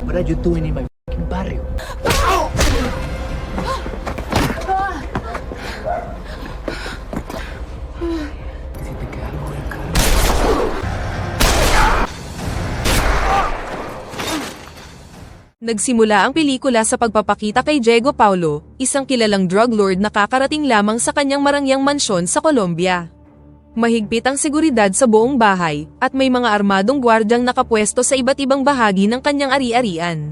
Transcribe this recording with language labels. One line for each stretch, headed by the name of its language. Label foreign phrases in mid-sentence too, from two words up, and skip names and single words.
English: you doing in my fucking barrio?
Spanish: Si te queda algo de cara.
Filipino: Nagsimula ang pelikula sa pagpapakita kay Diego Paulo, isang kilalang drug lord na kakarating lamang sa kanyang marangyang mansyon sa Colombia. Mahigpit ang seguridad sa buong bahay, at may mga armadong gwardyang nakapwesto sa iba't ibang bahagi ng kanyang ari-arian.